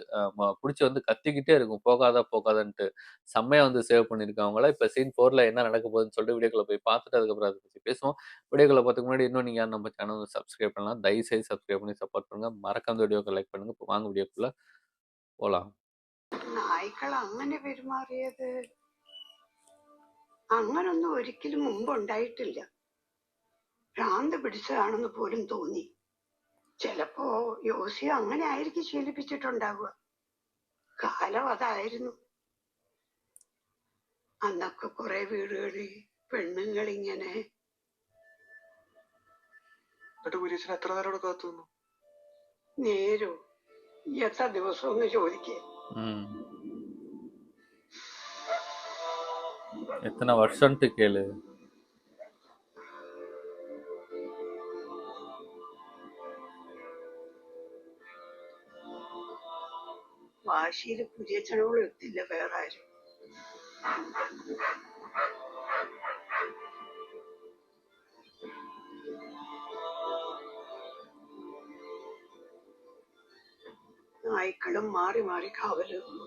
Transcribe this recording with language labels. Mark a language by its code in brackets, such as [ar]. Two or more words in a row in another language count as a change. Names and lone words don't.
[ta] புடிச்சு வந்து கத்திக்கிட்டே இருக்கும். "போகாத, போகாதன்ட்டு." செம்மையா வந்து சேவ் பண்ணியிருக்கு அவங்கள. இப்ப சீன் 4ல என்ன நடக்க போகுதுன்னு சொல்லிட்டு வீடியோக்குள்ள போய் பார்த்துட்டு அதுக்கப்புறம் அத பத்தி பேசுவோம். வீடியோக்குள்ள போறதுக்கு முன்னாடி இன்னும் நீங்க யாரும் நம்ம சேனல சப்ஸ்கிரைப் பண்ணலாம். தயவுசெய்து சப்ஸ்கிரைப் பண்ணி சப்போர்ட் பண்ணுங்க. மறக்காம இந்த வீடியோக்கு லைக் பண்ணுங்க. இப்ப வாங்க வீடியோக்குள்ள போலாம். [ml] നായ്ക്കൾ അങ്ങനെ പെരുമാറിയത് അങ്ങനൊന്നും ഒരിക്കലും മുമ്പ് ഉണ്ടായിട്ടില്ല. ഭ്രാന്ത് പിടിച്ചതാണെന്ന് പോലും തോന്നി. ചിലപ്പോ യോസി അങ്ങനെ ആയിരിക്കും ശീലിപ്പിച്ചിട്ടുണ്ടാവുക. കാലം അതായിരുന്നു. അന്നൊക്കെ കുറെ വീടുകളിൽ പെണ്ണുങ്ങൾ ഇങ്ങനെ. എത്ര നേരം കാത്തു നേരോ എത്ര ദിവസം ഒന്ന് ചോദിക്കേ. [ta] எத்தனை வருஷம்ட்டு கேளு. [ml] വാശിയിൽ കുരിയച്ചനോട് എത്തില്ല വേറെ ആരും. നായ്ക്കളും മാറി മാറി കാവല്.